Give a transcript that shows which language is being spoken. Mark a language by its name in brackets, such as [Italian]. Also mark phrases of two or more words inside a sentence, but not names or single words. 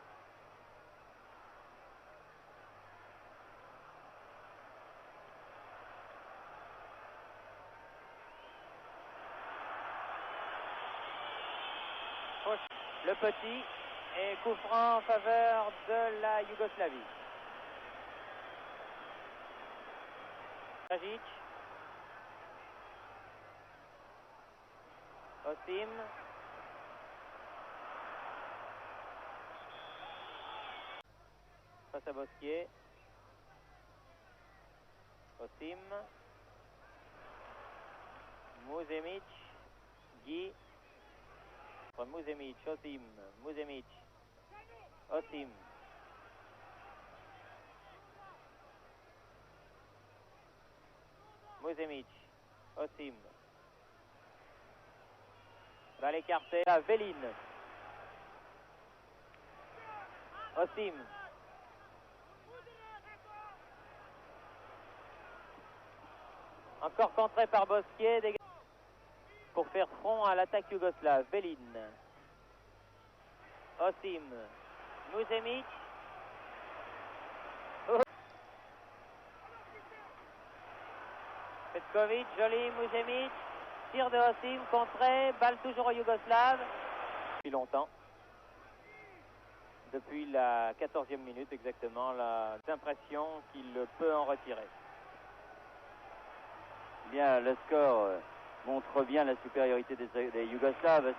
[French] Le petit et coup franc en faveur de la Yougoslavie. Jajic. Osim. Face à Bosquier. Osim. Muzemic. Guy. Muzemic. Osim. Muzemic. Osim. Muzemic. Osim. Va l'écarter à Véline. Osim. Encore contré par Bosquier pour faire front à l'attaque yougoslave. Véline. Osim. Muzemic. Petkovic, joli, Muzemic. Tir de Osim, contré, balle toujours au Yougoslave. Depuis longtemps. Depuis la 14e minute exactement, l'impression qu'il peut en retirer. Bien, le score montre bien la supériorité des Yougoslaves.